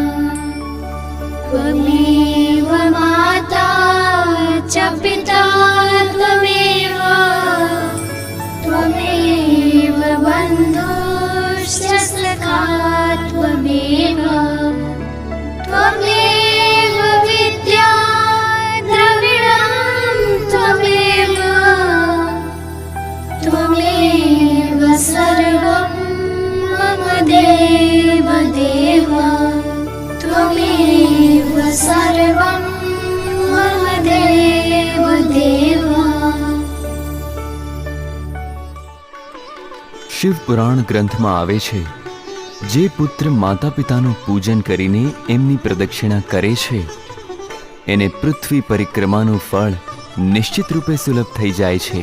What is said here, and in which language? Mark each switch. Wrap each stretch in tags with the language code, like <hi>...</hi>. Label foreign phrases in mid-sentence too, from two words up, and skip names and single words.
<sa>त्वमेव माता च पिता त्वमेव त्वमेव बन्धुश्च सखा त्वमेव त्वमेव विद्या द्रविणं त्वमेव त्वमेव सर्वं मम देव देव त्वमेव सर्वं मम देव देव.</sa> <gu>શિવ પુરાણ ગ્રંથમાં આવે છે, જે પુત્ર માતા પિતાનું પૂજન કરીને એમની પ્રદક્ષિણા કરે છે એને પૃથ્વી પરિક્રમાનું ફળ નિશ્ચિત રૂપે સુલભ થઈ જાય છે.</gu>